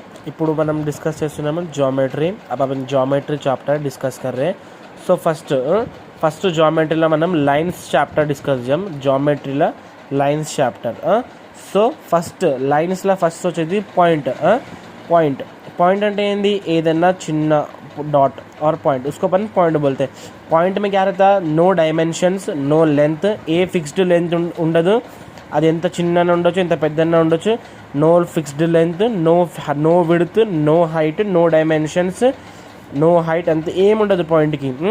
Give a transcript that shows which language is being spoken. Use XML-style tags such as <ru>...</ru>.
<te>ఇప్పుడు మనం డిస్కస్ చేస్తున్నాము ज्योमेट्री।</te> <hi>अब अपन ज्योमेट्री चैप्टर डिस्कस कर रहे हैं।</hi> <te>सो फर्स्ट ज्योमेट्रीలో మనం లైన్స్ చాప్టర్ డిస్కస్ చేద్దాం। ज्योमेट्रीలో లైన్స్ చాప్టర్। సో ఫస్ట్ లైన్స్లో ఫస్ట్ వచ్చేది పాయింట్।</te> <hi>पॉइंट</hi> <te>అంటే ఏంది, ఏదన్నా చిన్న</te> <hi>डॉट और पॉइंट, उसको अपन पॉइंट बोलते हैं। पॉइंट में क्या रहता,</hi> <te>नो डायमेंशंस, नो लेंथ, ఏ ఫిక్స్డ్ లెంత్ ఉండదు, అది ఎంత చిన్న ఉండొచ్చు ఎంత పెద్దన్న ఉండొచ్చు, no fixed length, no width, no height, no dimensions, no height, అంత ఏముండదు పాయింట్కి।</te>